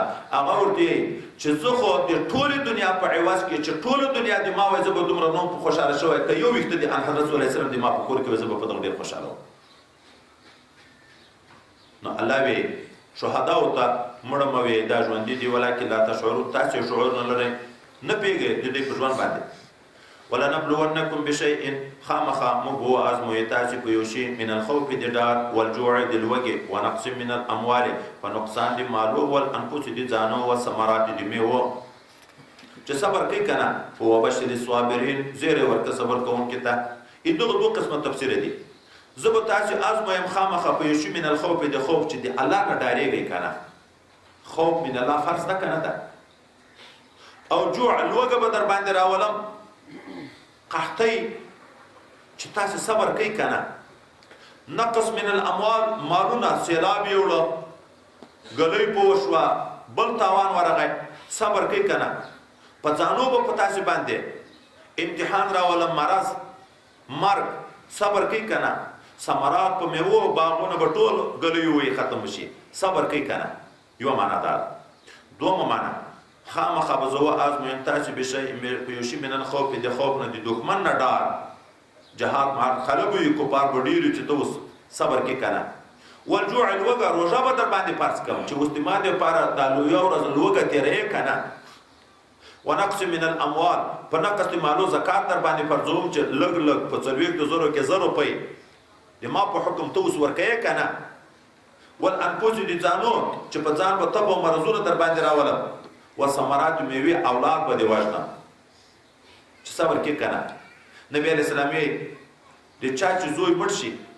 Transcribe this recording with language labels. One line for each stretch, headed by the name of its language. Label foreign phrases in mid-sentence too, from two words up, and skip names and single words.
Pashto: هغه ورته وایي چې زه خو د ټولې دنیا په عوض کې چې ټوله دنیا د ما وایي زه به دومره نه وم خوشحاله شوی، که یو ویښته د حضرت
Arabic: صلی الله علیه وسلم
Pashto: د ما په کور کې وای زه به په دغه ډېر خوشحاله وم. نو الله وایي شهداو ته مړه مه وایئ دا ژوندي دي،
Arabic: ولکن لا تشعرون،
Pashto: تاسې شعور نه لرئ، نه پوهېږئ د دوی په ژوند باندې.
Arabic: ولنبلونکم بشیء
Pashto: خامخا موږ وازمویو تاسې په یو شي
Arabic: من الخوف
Pashto: د ډار والجوع د لوږې
Arabic: ونقص من الاموال
Pashto: په نقصان د مالو والانفس د ځانو والثمرات د میوو. چې صبر کوي که نه
Arabic: وبشر الصابرین،
Pashto: زیری ورکړه صبر کوونکي ته. دغه دوه قسمه تفسیر دي. زه به تاسې ازمویم خامخا په یو شي
Arabic: من الخوف
Pashto: د خوف چې د الله نه ډارېږئ که نه.
Arabic: خوف من الله
Pashto: فرض ده که نه ده. او جوع لوږه به در باندې راولم، قحطۍ چې تاسې صبر کوي که نه.
Arabic: نقص من الاموال،
Pashto: مالونه سیلاب یوړه، ګلۍ په وشوه، بل تاوان ورغی، صبر کوي که نه. په ځانو به په تاسې باندې امتحان راولم، مرض، مرګ، صبر کوي که نه. ثمرات په میوو باغونه به ټول ګلیو وي ختم شي، صبر کوي که نه. یوه معنا ده. دومه معنا خامخا به زه وازمویم تاسې په یو شي
Arabic: من الخوف
Pashto: د خوف نه، د دښمن نه ډار، جهاد مع خلک وي کفار به ډېر چې ته اوس صبر کې کنه والجوع الوګه روژه به در باندې فرض کوم چې اوس د ما دپاره دا یو ورځ لوږه تېروې کنه
Arabic: ونقص من الاموال
Pashto: په نقص د مالو زکات در باندې فرضوم چې لږ لږ په 40,000 کې 1,000 روپۍ د ما په حکم ته اوس ورکوې کنه والانفس د ځانو چې په ځان به تب او مرضونه در باندې راولم وثمرات میوې اولاد به دې وژنم چې صبر کې کنه نبی
Arabic: علیہ السلام
Pashto: د چا چې زوی مړ شي